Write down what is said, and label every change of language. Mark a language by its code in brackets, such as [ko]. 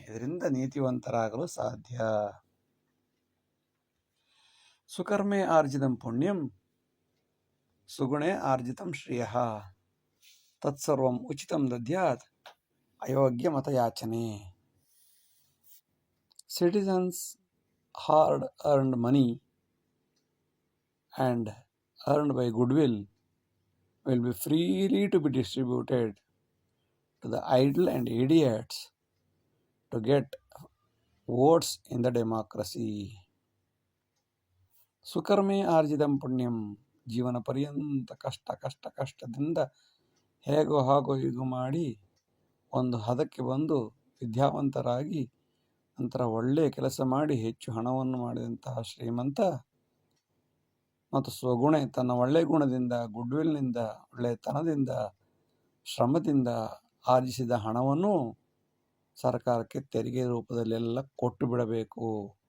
[kn] ಇದರಿಂದ ನೀತಿವಂತರಾಗಲು ಸಾಧ್ಯ. [sa] ಸುಕರ್ಮೆ ಆರ್ಜಿತಂ ಪುಣ್ಯಂ ಸುಗುಣೆ ಆರ್ಜಿತಂ ಶ್ರೇಯಃ ತತ್ಸರ್ವಂ ಉಚಿತಂ ದದ್ಯಾತ್ ಅಯೋಗ್ಯ ಮತಯಾಚನೆ. [en] Citizens' hard-earned money and earned by goodwill will be freely to be distributed to the idle and idiots to get votes in the democracy. [sa] ಸುಕರ್ಮೆ ಆರ್ಜಿತಂ ಪುಣ್ಯಂ, [kn] ಜೀವನ ಪರ್ಯಂತ ಕಷ್ಟದಿಂದ ಹೇಗೋ ಹೀಗೋ ಮಾಡಿ ಒಂದು ಹದಕ್ಕೆ ಬಂದು ವಿದ್ಯಾವಂತರಾಗಿ ನಂತರ ಒಳ್ಳೆಯ ಕೆಲಸ ಮಾಡಿ ಹೆಚ್ಚು ಹಣವನ್ನು ಮಾಡಿದಂತಹ ಶ್ರೀಮಂತ ಮತ್ತು ಸ್ವಗುಣೆ ತನ್ನ ಒಳ್ಳೆಯ ಗುಣದಿಂದ, ಗುಡ್ವಿಲ್ನಿಂದ, ಒಳ್ಳೆಯತನದಿಂದ, ಶ್ರಮದಿಂದ ಆರ್ಜಿಸಿದ ಹಣವನ್ನು ಸರ್ಕಾರಕ್ಕೆ ತೆರಿಗೆ ರೂಪದಲ್ಲೆಲ್ಲ ಕೊಟ್ಟು ಬಿಡಬೇಕು.